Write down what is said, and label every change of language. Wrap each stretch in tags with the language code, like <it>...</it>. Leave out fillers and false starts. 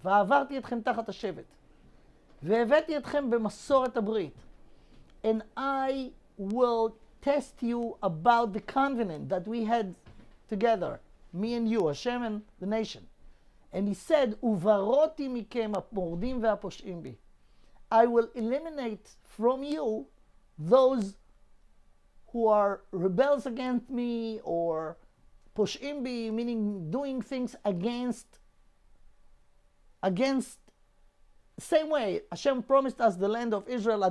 <he>ועברתי אתכם תחת השבט, והבאתי אתכם במסורת הברית,</he> <en>and I will test you about the covenant that we had together, me and you, Hashem and the nation. And he said,</en> <he>ובראתי מכם המורדים והפושעים בי.</he> <en>I will eliminate from you those who are rebels against me, or</en> <he>posh'im bi,</he> <en>meaning doing things against, same way Hashem promised us the land of Israel.</en>